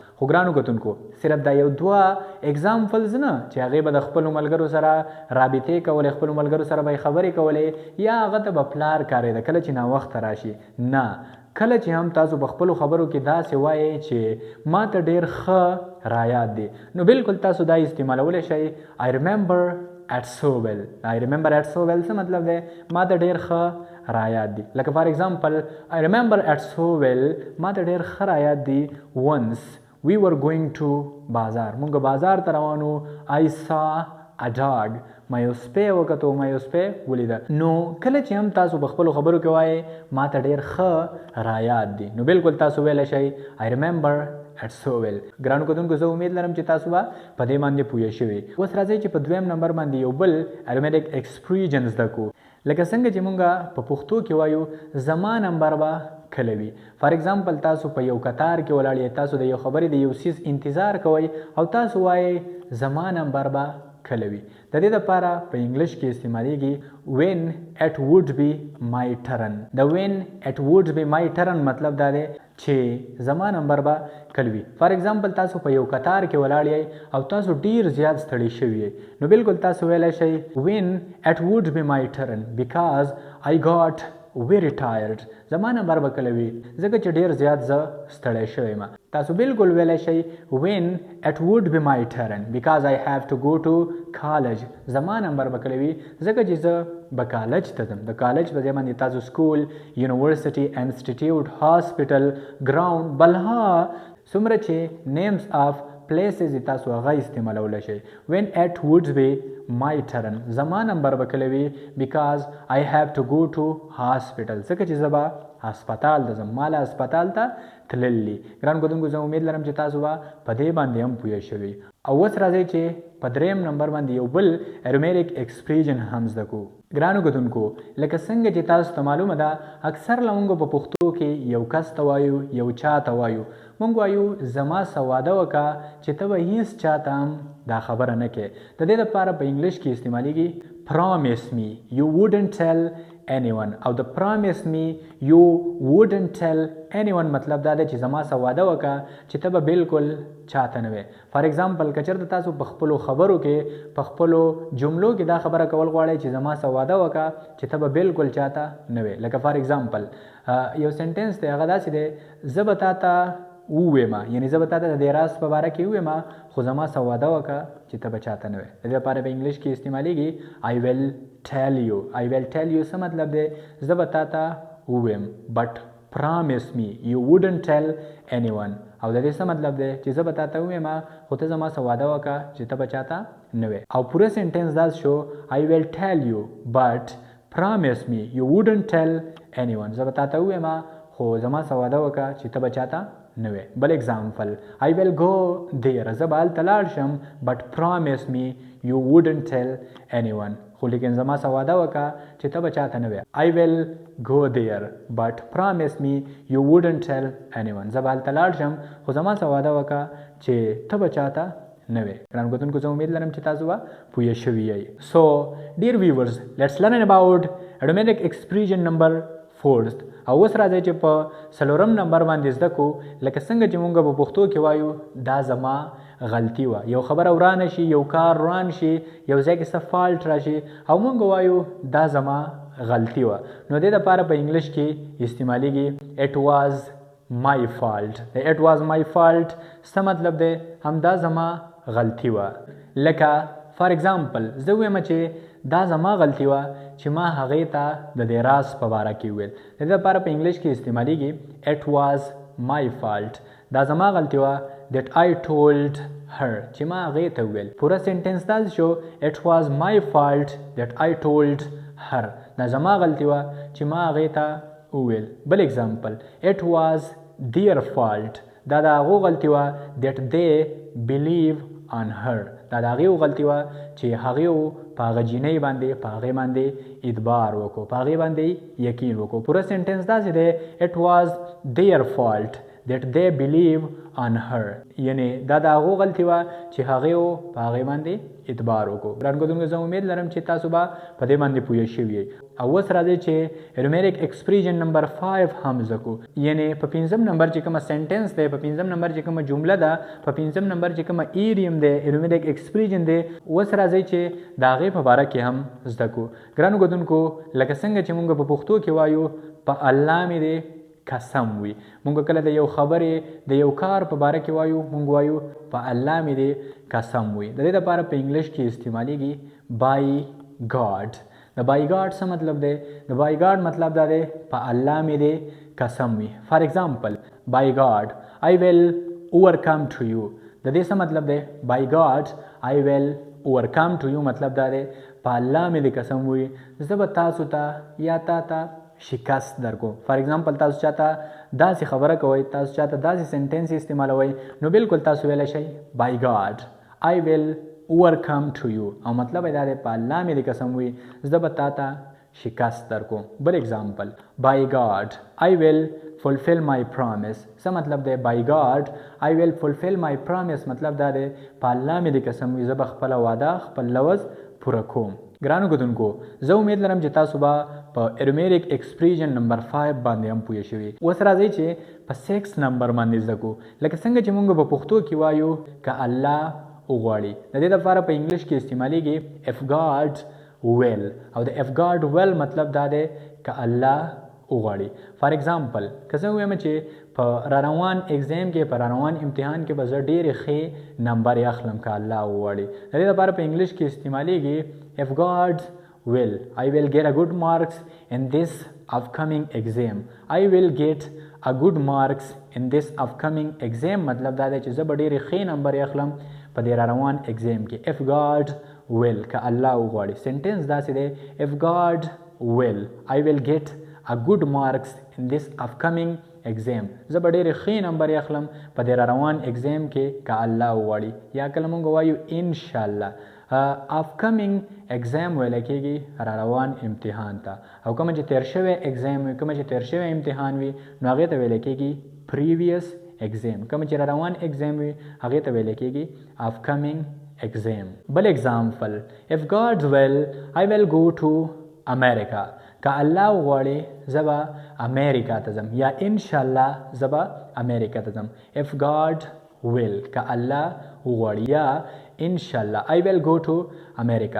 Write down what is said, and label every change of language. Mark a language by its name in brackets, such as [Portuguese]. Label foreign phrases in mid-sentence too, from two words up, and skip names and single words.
[Pashto] خو ګرانو کتونکو صرف دا یو دوه اگزامپلز نه چې هغې به د خپلو ملګرو سره رابطې کولې، خپلو ملګرو سره به یې خبرې کولې یا هغه ته به پلار کارېده کله چې ناوخته راشي. نه، کله چې هم تاسو په خپلو خبرو کې داسې وایئ چې ما ته ډېر ښه رایاد دي نو بالکل تاسو دا استعمالولی شئ [English] I remember at so well. I remember at so well [Pashto] څه مطلب دی؟ ما ته ډېر ښه رایاد دي. لکه [English] for example I remember at so well [Pashto] ما ته ډېر ښه رایاد دي [English] once we were going to [Pashto] بازار مونږ بازار ته روانو [English] I saw a dog [Pashto] ما یو سپی وکتو ما یو سپی ولیده نو کله چې هم تاسو په خپلو خبرو کې وایئ ما ته ډېر ښه رایاد دي نو بالکل تاسو ویلی شئ [English] I remember it so well [Pashto] ګرانو کتونکو زه امید لرم چې تاسو به په دې باندې پوه شوي اوس راځئ چې په دویم نمبر باندې یو بل [English] idiomatic expression [Pashto] زده کړو لکه څنګه چې مونږ په پښتو کې وایو زما نمبر به کله وي [English] for example [Pashto] تاسو په یو قطار کې ولاړ یې تاسو د یو خبرې د یو څیز انتظار کوئ او تاسو وایئ زما نمبر به کله وي د دې دپاره په انګلش کې استعمالیږي [English] when it would be my turn [Pashto] د [English] when it would be my turn [Pashto] مطلب دا دی چې زما نمبر به کله وي [English] for example [Pashto] تاسو په یو قطار کې ولاړ یئ او تاسو ډیر زیات ستړي شوي یئ نو بالکل تاسو ویلی شئ [English] when it would be my turn because I got very tired [Pashto] زما نمبر به کله وي ځکه چې ډیر زیات زه ستړی شوی یم تاسو بالکل ویلی شئ [English] when it would be my turn because I have to go to college [Pashto] زما نمبر به کله وي ځکه چې زه به کالج ته ځم د کالج په ځای باندې تاسو [English] school university institute hospital ground [Pashto] بلها څومره چې [English] names of places [Pashto] تاسو هغه استعمالولی شئ [English] when it would be my turn [Pashto] زما نمبر به کله وي [English] because I have to go to [Pashto] hospital ځکه چې زه به هسپتال ته ځم ما له هسپتال ته تللی ګران کتونکو زه امید لرم چې تاسو به په دې باندې هم پوه شوي او اوس راځئ چې په دریم نمبر باندې یو بل [English] idiomatic expression [Pashto] هم زده کړو ګرانو کتونکو لکه څنګه چې تاسو ته معلومه ده اکثر له موږ په پښتو کې یو کس ته وایو یو چا ته وایو موږ وایو زما څه واده وکړه چې ته به هېڅ چا ته هم دا خبره نه کوې د دې دپاره په انګلش کې استعمالیږي [English] promise me you wouldn't tell anyone [Pashto] او د [English] promise me you wouldn't tell anyone [Pashto] مطلب دا دی چې زما څه واده وکړه چې ته به بالکل چاته نه وې [English] for example [Pashto] که چېرته تاسو په خپلو خبرو کې په خپلو جملو کې دا خبره کول غواړئ چې زما څه واده وکړه چې ته به بالکل چاته نه وې لکه [English] for example [Pashto] یو سنټنس دی هغه داسې دی زه به تا ته ووایم یعنې زه به تا ته د دې راز په باره کې ووایم خو زما څه واده وکړه چې ته به چاته نه وې د دې لپاره په انګلش کې استعمالیږي [English] I will tell you I will tell you [Pashto] څه مطلب دی زه به تا ته ووایم [English] but promise me you wouldn't tell anyone [Pashto] او د دې څه مطلب دی چې زه به تا ته ووایم خو ته زما څه واده وکړه چې ته به چاته نه وې او پوره سنټنس دا شو [English] I will tell you but promise me you wouldn't tell anyone [Pashto] زه به تا ته ووایم خو زما څه واده وکړه چې ته به چاته نه وې بل اگزامپل [English] I will go there [Pashto] زه به هلته لاړ شم [English] but promise me you wouldn't tell anyone [Pashto] خو لیکن زما څه واده وکړه چې ته به چاته نه وې [English] I will go there but promise me you wouldn't tell anyone [Pashto] زه به هلته لاړ شم خو زما څه واده وکړه چې ته به چاته نه وې ګرانو کتونکو زه امید لرم چې تاسو به پوه شوي یئ [English] so dear viewers let's learn about idiomatic expression number [Pashto] 4 او اوس راځئ چې په څلورم نمبر باندې زده کړو لکه څنګه چې مونږ په پښتو کې وایو دا زما غلطي وه یو خبره ورانه شي یو کار روان شي یو ځای کې څه فالټ راشي او مونږ وایو دا زما غلطي وه نو دې دپاره په انګلش کې استعمالیږي [English] it was my fault it was my fault [Pashto] څه مطلب دی همدا زما غلطي وه لکه [English] for example [Pashto] زه ووایم چې دا زما غلطي وه چې ما هغې ته د دې راز په باره کې وویل د دې لپاره په انګلش کې استعمالیږي [English] it was my fault [Pashto] دا زما غلطي وه [English] that I told her [Pashto] چې ما هغې ته وویل پوره سنټنس دا شو [English] it was my fault that I told her [Pashto] دا زما غلطي وه چې ما هغې ته وویل بل اگزامپل [English] it was their fault [Pashto] دا د هغو غلطي وه [English] that they believe on her [Pashto] دا د هغې غلطي وه چې هغې په هغه جینۍ باندې په هغې باندې اعتبار وکړو په هغې باندې یقین وکړو پوره سنټنس داسې دی [English] it was their fault that they believe on her [Pashto] یعنې دا د هغو غلطي وه چې هغې په هغې باندې اعتبار وکړو ګران کتونکو زه امید لرم چې تاسو به په دې باندې پوه شوي یئ او اوس راځئ چې [English] idiomatic expression [Pashto] نمبر 5 هم زده کړو یعنې په پنځم نمبر چې کومه سنټنس دی په پنځم نمبر چې کومه جمله ده په پنځم نمبر چې کومه ایډیم دی ارومیټک ایکسپریژن دی اوس راځئ چې د هغې په باره کې هم زده کړو ګرانو کتونکو لکه څنګه چې موږ په پښتو کې وایو په الله مې دی قسم وي مونږ کله د یو خبرې د یو کار په باره کې وایو مونږ وایو په الله مې دی قسم وي د دې دپاره په انګلش کې استعمالیږي [English] by God [Pashto] د [English] by God [Pashto] څه مطلب دی د [English] by God [Pashto] مطلب دا دی په الله مې دی قسم وي [English] for example by God I will overcome to you. [Pashto] د دې څه مطلب دی؟ [English] by God I will overcome to you [Pashto] مطلب دا دی په الله مې دې قسم وي زه به تاسو ته یا تا ته شکست درکو. [English] for example [Pashto] تاسو چاته داسې خبره کوئ، تاسو چاته داسې سنټنس استعمالوئ، نو بالکل تاسو ویلی شئ [English] by God I will overcome to you، [Pashto] او مطلب یې دا دی په الله مې دې قسم وي زه به تا ته شکست درکو. [English] بل ایگزامپل by God I will fulfill my promise. [Pashto] څه مطلب دی؟ [English] by God I will fulfill my promise [Pashto] مطلب دا دی په الله مې دې قسم وي زه به خپله وعده خپل لوز پوره کوم. ګرانو کتونکو زه امید لرم چې تاسو به په [English] idiomatic expression [Pashto] نمبر 5 باندې هم پوه شوي. اوس راځئ چې په 6 نمبر باندې زده کړو. لکه څنګه چې موږ په پښتو کې وایو که الله وغواړي، د دې لپاره په انګلش کې استعمالیږي [English] if God will، [Pashto] او د [English] if God will [Pashto] مطلب دا دی که الله وغواړي. [English] for example [Pashto] که زه ووایم چې په را روان ایگزام کې په را روان امتحان کې به زه ډېرې ښې نمبرې اخلم که الله وغواړي. د دې لپاره په انګلش کې استعمالیږي [English] if God will I will get a good marks in this upcoming exam. I will get a good marks in this upcoming exam [Pashto] مطلب دا دی چې زه به ډېرې ښې نمبرې اخلم په دې را روان ایگزام کې. [English] if God will [Pashto] که الله وغواړي. سنټنس داسې دی [English] if God will I will get a good marks in this upcoming exam. [Pashto] زه به ډېرې ښې نمبرې اخلم په دې را روان ایگزام کې که الله وغواړي. یا کله موږ وایو انشاءالله. [English] upcoming exam [Pashto] ویل کېږي را روان امتحان ته، او کومه چې تیر شوی ایگزام وي، کومه چې تیر شوی امتحان وي نو هغې ته ویل کېږي [English] previous exam. [Pashto] کومه چې را روان ایگزام وي هغې ته ویل کېږي [English] upcoming exam. بل example if God will I will go to America. [Pashto] که الله وغواړي زه به امریکا ته ځم، یا انشاءالله زه به امریکا ته ځم. [English] if God will [Pashto] که الله وغواړي، یا انشاءالله [English] I will go to America.